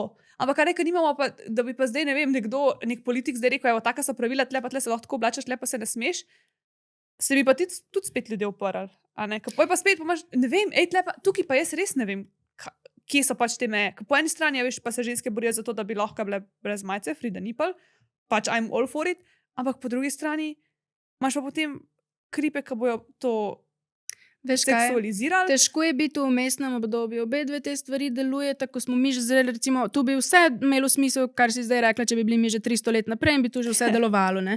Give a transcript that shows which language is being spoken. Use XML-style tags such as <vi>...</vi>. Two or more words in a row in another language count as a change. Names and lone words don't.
<sl>Ampak kaj nimamo pa, da bi pa zdaj, ne vem, nek politik zdaj rekel, evo, taka so pravila, tle pa tle se lahko tako oblačaš, tle pa se ne smeš. Se bi pa tudi spet ljudje uprli, a ne? Ker pol pa spet pomaš, ne vem, tle pa, tukaj pa jaz res ne vem, kje so pač te meje. Ker po eni strani, veš, pa se ženske borijo za to, da bi lahko bile brez majice,</sl> <en>free the nipple, pač I'm all for it,</en> <sl>ampak po drugi strani imaš pa potem kripe, ki bojo to Veš kaj? seksualizirali. Težko je biti v vmesnem obdobju. Obe dve te stvari delujeta, ko smo mi že zdaj, recimo, tu bi vse imelo smisel, kar si zdaj rekla, če bi bili mi že 300 let naprej in bi tu že vse delovalo, ne?</sl>